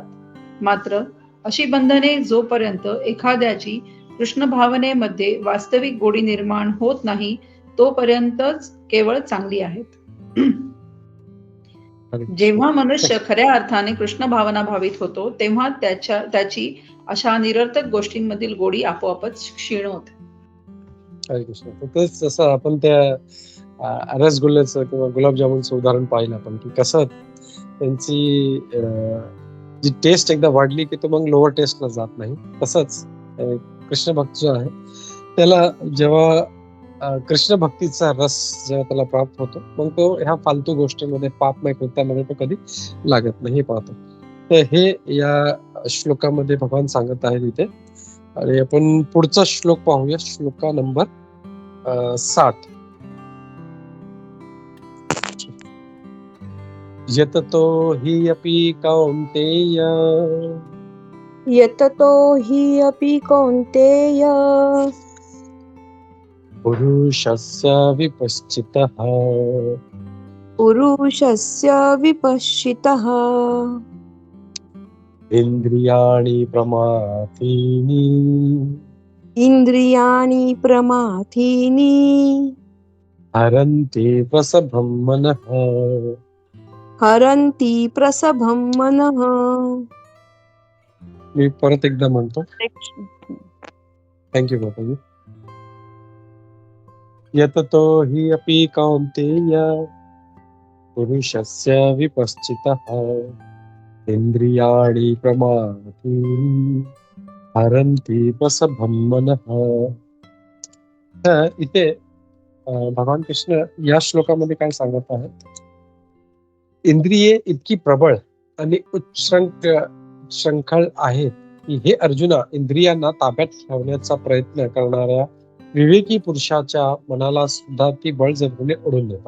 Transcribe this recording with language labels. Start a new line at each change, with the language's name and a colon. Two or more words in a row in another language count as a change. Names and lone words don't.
Marathi: मात्र अशी बंधने जोपर्यंत एखाद्याची कृष्ण भावनेमध्ये वास्तविक गोडी निर्माण होत नाही तोपर्यंतच केवळ चांगली आहेत. जेव्हा मनुष्य खऱ्या अर्थाने कृष्ण भावना भावित होतो तेव्हा त्याची अशा निरर्थक गोष्टींमधील गोडी आपोआपच क्षीण होते. हरे कृष्ण. तेच जसं आपण त्या रसगुल्ल्याचं किंवा गुलाबजामुनचं उदाहरण पाहिलं आपण की कसं त्यांची जी टेस्ट एकदा वाढली की तो मग
English: lower taste-la
Marathi: जात नाही. तसंच कृष्ण भक्त जो आहे त्याला जेव्हा कृष्ण भक्तीचा रस जेव्हा त्याला प्राप्त होतो मग तो ह्या फालतू गोष्टीमध्ये पापमय कृत्यामध्ये तो कधी लागत नाही, पाहतो. तर हे या श्लोकामध्ये भगवान सांगत आहेत इथे. आणि आपण पुढचा श्लोक पाहूया, श्लोका नंबर 60.
Sanskrit: यततो हि अपि कौन्तेय यततो हि अपि कौन्तेय पुरुषस्य विपश्चितः इंद्रियाणि प्रमाथीनि हरन्ति प्रसभं मनः.
Marathi: मी परत एकदा म्हणतो. थँक्यू बाबाजी.
Sanskrit: यततो हि अपि कौन्तेय पुरुषस्य विपश्चितः इंद्रियाणि प्रमाथीनि हरन्ति प्रसभं मनः.
Marathi: तर इथे भगवान कृष्ण या श्लोकामध्ये काय सांगत आहेत, इंद्रिये इतकी प्रबळ आणि उच्छृंखल आहेत की हे अर्जुना, इंद्रियांना ताब्यात ठेवण्याचा प्रयत्न करणाऱ्या विवेकी पुरुषाच्या मनाला सुद्धा ती बळजबरीने ओढून नेतात.